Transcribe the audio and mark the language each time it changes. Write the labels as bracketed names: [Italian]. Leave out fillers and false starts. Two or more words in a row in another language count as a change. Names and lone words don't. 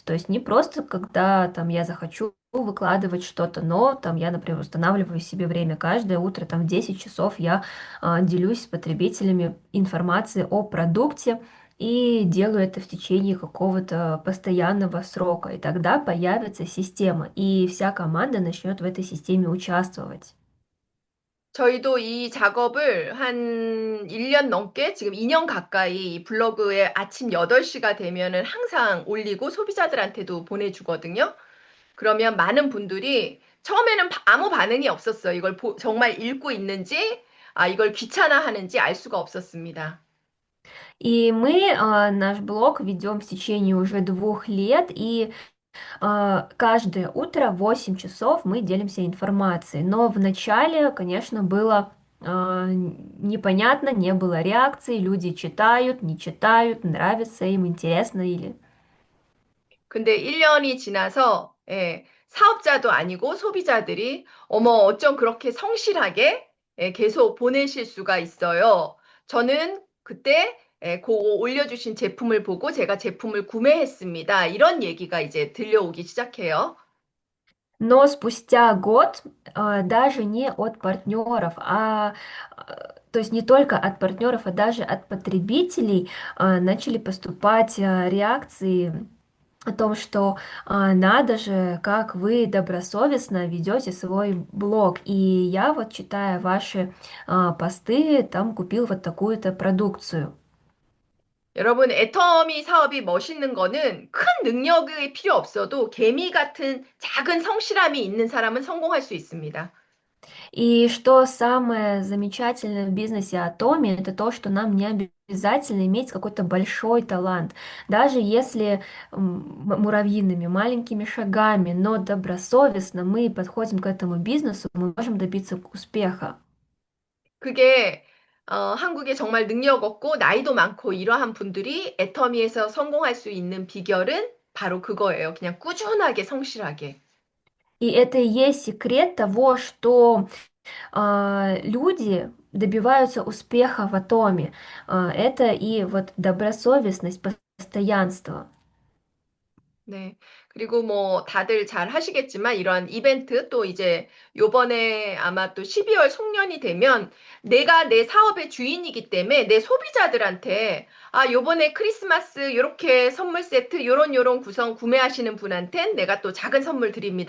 [Russian] То есть не просто, когда там я захочу выкладывать что-то, но там я, например, устанавливаю себе время. Каждое утро там в 10 часов я делюсь с потребителями информацией о продукте и делаю это в течение какого-то постоянного срока. И тогда появится система, и вся команда начнет в этой системе участвовать. [Korean] 저희도 이 작업을 한 1년 넘게 지금 2년 가까이 이 블로그에 아침 8시가 되면은 항상 올리고 소비자들한테도 보내주거든요. 그러면 많은 분들이 처음에는 아무 반응이 없었어요. 이걸 정말 읽고 있는지, 이걸 귀찮아하는지 알 수가 없었습니다. [Russian] И мы наш блог ведем в течение уже 2 лет, и каждое утро в 8 часов мы делимся информацией. Но в начале, конечно, было непонятно, не было реакции, люди читают, не читают, нравится им, интересно или... [Korean] 근데 1년이 지나서 사업자도 아니고 소비자들이 어머 어쩜 그렇게 성실하게 계속 보내실 수가 있어요. 저는 그때 그거 올려주신 제품을 보고 제가 제품을 구매했습니다. 이런 얘기가 이제 들려오기 시작해요. [Russian] Но спустя год даже не от партнеров, то есть не только от партнеров, а даже от потребителей начали поступать реакции о том, что надо же, как вы добросовестно ведете свой блог. И я вот, читая ваши посты, там купил вот такую-то продукцию. [Korean] 여러분, 애터미 사업이 멋있는 거는 큰 능력이 필요 없어도 개미 같은 작은 성실함이 있는 사람은 성공할 수 있습니다. [Russian] И что самое замечательное в бизнесе Атоми, это то, что нам не обязательно иметь какой-то большой талант. Даже если муравьиными маленькими шагами, но добросовестно мы подходим к этому бизнесу, мы можем добиться успеха. [Korean] 그게 한국에 정말 능력 없고 나이도 많고 이러한 분들이 애터미에서 성공할 수 있는 비결은 바로 그거예요. 그냥 꾸준하게 성실하게. [Russian] И это и есть секрет того, что люди добиваются успеха в Атоме. Это и вот добросовестность, постоянство. [Korean] 네. 그리고 뭐 다들 잘 하시겠지만 이런 이벤트 또 이제 요번에 아마 또 12월 송년이 되면 내가 내 사업의 주인이기 때문에 내 소비자들한테 아, 요번에 크리스마스 요렇게 선물 세트 요런 구성 구매하시는 분한텐 내가 또 작은 선물 드립니다.